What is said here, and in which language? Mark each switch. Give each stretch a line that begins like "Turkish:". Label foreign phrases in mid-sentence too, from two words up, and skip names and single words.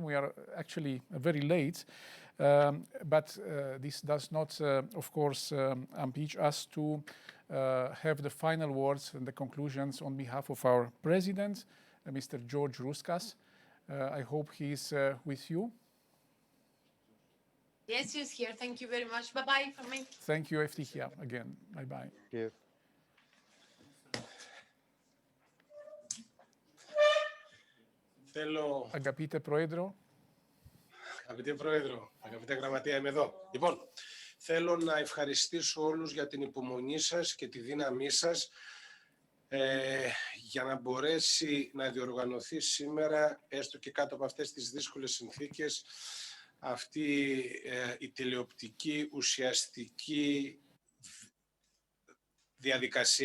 English: We are actually very late, but this does not, of course, impeach us to have the final words and the conclusions on behalf of our president, Mr. George Rouskas. I hope he's with you. Yes, he's here. Thank you very much. Bye-bye from me. Thank you, Eftichia, again. Bye-bye. Yeah.
Greek: Θέλω... Αγαπητέ Πρόεδρο. Αγαπητέ Πρόεδρο, αγαπητέ Γραμματεία, είμαι εδώ. Λοιπόν, θέλω να ευχαριστήσω όλους για την υπομονή σας και τη δύναμή σας για να μπορέσει να διοργανωθεί σήμερα, έστω και κάτω από αυτές τις δύσκολες συνθήκες, αυτή η τηλεοπτική ουσιαστική διαδικασία.